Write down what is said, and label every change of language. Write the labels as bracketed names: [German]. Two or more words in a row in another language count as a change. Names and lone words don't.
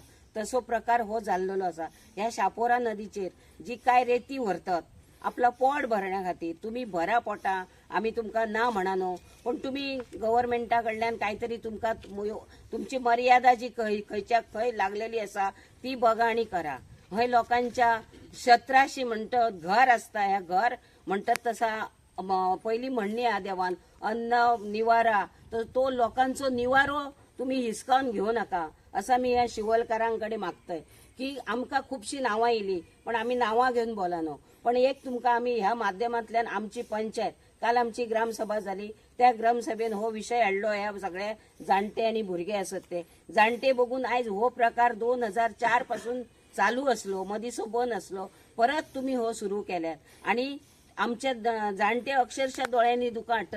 [Konkani] तसो प्रकार हो जाल्लो आसा. ह्या शापोरा नदीचेर जी काय रेती व्हरतात आपला पोट भरण्या खातीर तुम्ही भरा पोटा आमी तुमकां ना म्हणा पण तुम्ही गव्हर्नमेंटा कडल्यान काहीतरी तुमकां तुमची मर्यादा जी खंयच्या खंय लागलेली आसा ती बघा आणि करा. हय लोकांच्या 1700 म्हणतात घर असता. ह्या घर म्हणतात तसा पहिली म्हणणी आ देवान अन्न निवारा तर तो लोकांचो निवारो तुम्ही हिसकावून घेऊ नका असा मी या शिवलकारांकडे मागतोय की आमकां खुबशी नावां येयली पण आमी नावां घेवन बोलानो. पण एक तुमकां आमी ह्या माध्यमांतल्यान आमची पंचायत काल आमची ग्रामसभा झाली त्या ग्रामसभेन हो विषय हाडलो. ह्या सगळे जाणटे आणि भुरगे असत ते जाणटे बघून आयज हो प्रकार 2004 पासून चालू असलो मदींचो बंद असलो परत तुम्ही हो सुरू केल्यात आणि आमचे जाणटे अक्षरशः दोळ्यांनी दुकां हाडटात.